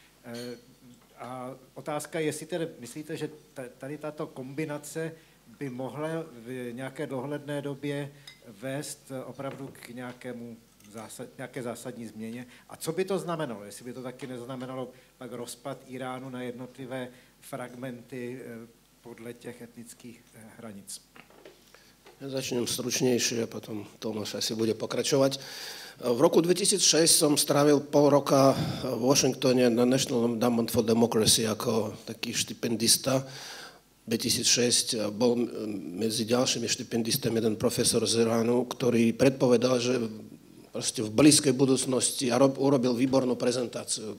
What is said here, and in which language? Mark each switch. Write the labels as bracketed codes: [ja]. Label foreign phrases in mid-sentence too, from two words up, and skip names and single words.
[cs] A otázka je, jestli tedy myslíte, že tady tato kombinace by mohla v nějaké dohledné době vést opravdu k nějaké zásadní změně. A co by to znamenalo? Jestli by to taky neznamenalo pak rozpad Iránu na jednotlivé fragmenty podle těch etnických hranic? [sk] Ja začnem stručnejšie a potom Tomáš asi bude pokračovať. V roku 2006 som strávil pol roka v Washingtone na National Endowment for Democracy ako taký štipendista. 2006 bol medzi ďalšími štipendistami jeden profesor z Iránu, ktorý predpovedal, že proste v blízkej budúcnosti a urobil výbornú prezentáciu.